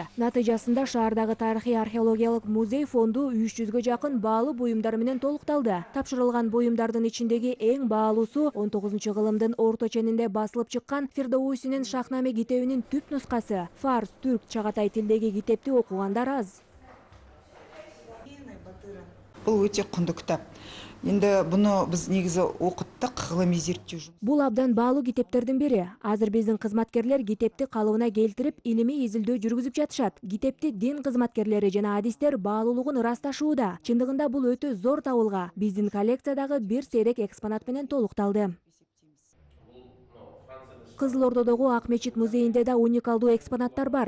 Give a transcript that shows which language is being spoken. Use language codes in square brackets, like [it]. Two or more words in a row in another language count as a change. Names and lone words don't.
[ky] Натыйжасында шаардагы тарыхый археологиялык музей фонду 300гө жакын баалуу буюмдар менен толукталды. Тапшырылган буюмдардын ичиндеги эң баалуусу 19-кылымдын орто ченинде басылып чыккан Фирдоусинин Шахнаме китебинин түп нускасы. Фарс, түрк, чагатай тилдеги китепти окугандар аз. [kk] Бұл өте құнды кітап. Енді бұны біз негізі оқыттық, ғылыми зерттеу жұмыс. [ky] Бул абдан баалуу китептердин бири. Азыр биздин кызматкерлер китепти калыбына келтирип, илимий изилдөө жүргүзүп жатышат. Китепти дин кызматкерлери жана адистер баалуулугун ырасташууда. Чындыгында бул өтө зор табылга. Биздин коллекциядагы бир сейрек экспонат менен толукталды. Кызылордодогу Ак мечит музейинде да уникалдуу экспонаттар бар.